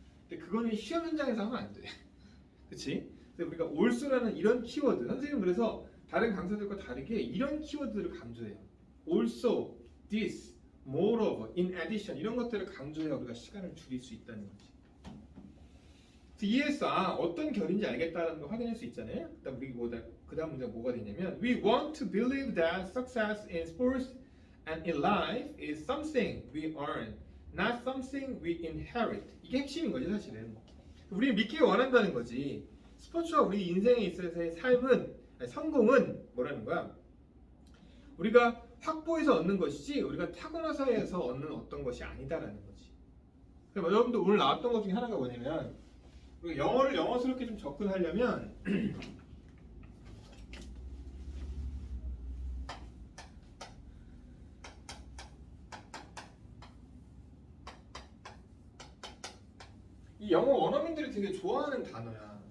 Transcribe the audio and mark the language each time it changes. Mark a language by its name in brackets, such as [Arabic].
[Korean] 근데 그거는 시험 현장에서 하면 안 돼. 그치? 그래서 우리가 also라는 이런 키워드, 선생님은 그래서 다른 강사들과 다르게 이런 키워드를 강조해요. [English] also, this, moreover, in addition [Korean] 이런 것들을 강조해야 우리가 시간을 줄일 수 있다는 거지. 이해했어. 어떤 결인지 알겠다는 걸 확인할 수 있잖아요. [English] 그 다음 문제가 뭐가 되냐면 We want to believe that success in sports and in life is something we earn, not something we inherit. [Korean] 이게 핵심인 거지 사실은. 우리는 믿기를 원한다는 거지. 스포츠와 우리 인생에 있어서의 성공은 뭐라는 거야? 우리가 확보해서 얻는 것이지 우리가 타고나서에서 얻는 어떤 것이 아니다라는 거지. 그럼 여러분들 오늘 나왔던 것 중에 하나가 뭐냐면 우리가 영어를 영어스럽게 좀 접근하려면 이 영어 원어민들이 되게 좋아하는 단어야.